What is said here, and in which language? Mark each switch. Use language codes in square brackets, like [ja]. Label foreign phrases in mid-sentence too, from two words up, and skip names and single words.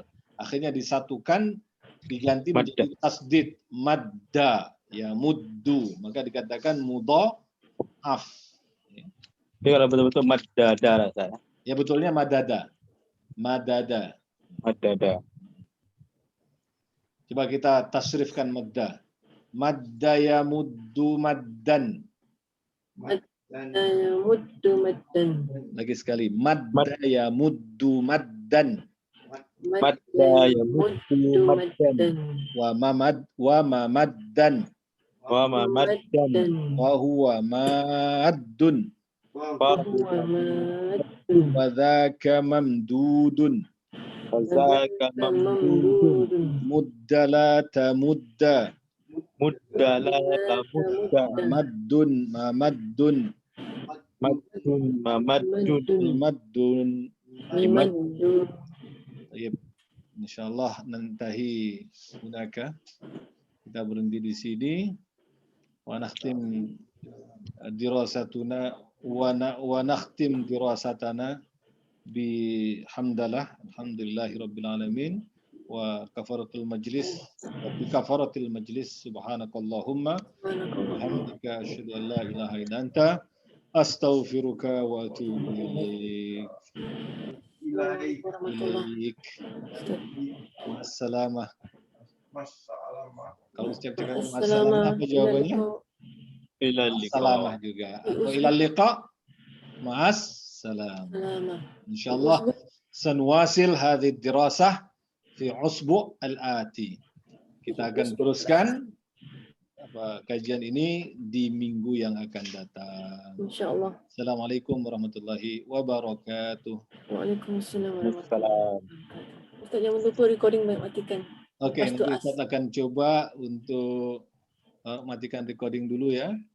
[ms] Akhirnya disatukan, diganti menjadi tasdid. [ar] مدّ. يَ، مُدُّ. [ms] Maka dikatakan mudha'af. Itu kalau betul-betul madada rasanya. Ya, betulnya madada. Madada. [ar] مدد. [ms] Coba kita tasrifkan madda. [ar] مدّ يَ مُدُّ مدًّا. مُدُّ مدًّا. [ms] Lagi sekali. [ar] مدّ يَ مُدُّ مدًّا. مدّ يَ مُدُّ مدًّا. ومَمَدًّا. ومَمَدًّا. وهو مادٌّ. وذاك ممدودٌ. فذاك ممدودٌ. مُدَّ لا تَمُدَّ. مُدَّ لا تَمُدَّ. مادٌّ مَمَدٌّ. مادٌّ مَمَدٌّ. مادٌّ. مَدُّ. [ms] Baik. [ar] إن شاء الله ننتهي هناك. [ms] Kita berhenti di sini. [ar] ونختم دراستنا ونختم دراستنا بحمد الله الحمد لله رب العالمين وكفارة المجلس وبكفارة المجلس سبحانك اللهم وبحمدك أشهد أن لا إله إلا أنت أستغفرك وأتوب إليك. إليك. والسلامة. [ms] Kalau setiap cakap wassalamah apa jawabannya? [ar] إلى اللقاء. Salamah juga. Atau إلى اللقاء. مع السلامة. إن شاء الله سنواصل هذه الدراسة في الأسبوع الآتي. [ms] Kita akan teruskan kajian ini di minggu yang akan datang. [ar] إن شاء الله. السلام عليكم ورحمة الله وبركاته. وعليكم السلام ورحمة الله وبركاته. [ms] Ustaz, jangan lupa recording matikan. Oke, nanti Ustaz akan coba untuk matikan recording dulu ya.